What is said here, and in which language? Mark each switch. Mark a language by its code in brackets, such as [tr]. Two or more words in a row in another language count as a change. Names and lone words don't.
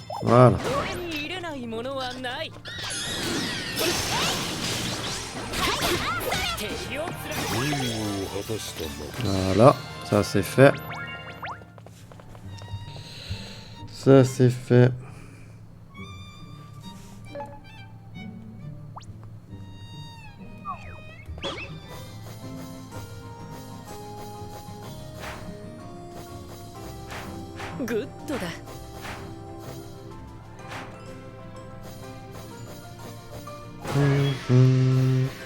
[fr] Voilà. [ja] 俺に入れないものはない。敵を貫任務を果たしたな。 [fr] Voilà, ça c'est fait. Ça c'est fait. [ja] くグッドだ。 Mhm.